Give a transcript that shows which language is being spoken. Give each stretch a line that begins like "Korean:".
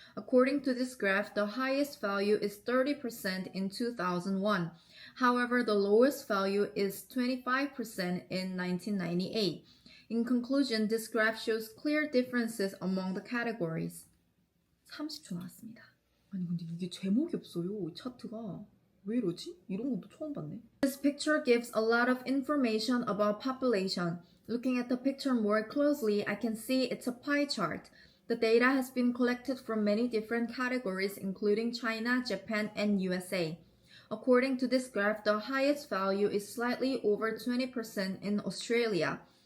English: According to this graph, the highest value is 30% in 2001. However, the lowest value is 25% in 1998. In conclusion, this graph shows clear differences among the categories.
Korean: 30초 나왔습니다. 아니 근데 이게 제목이 없어요, 차트가. 왜 이러지? 이런 것도 처음 봤네.
English: This picture gives a lot of information about population. Looking at the picture more closely, I can see it's a pie chart. The data has been collected from many different categories, including China, Japan, and USA. According to this graph, the highest value is slightly over 20% in Australia.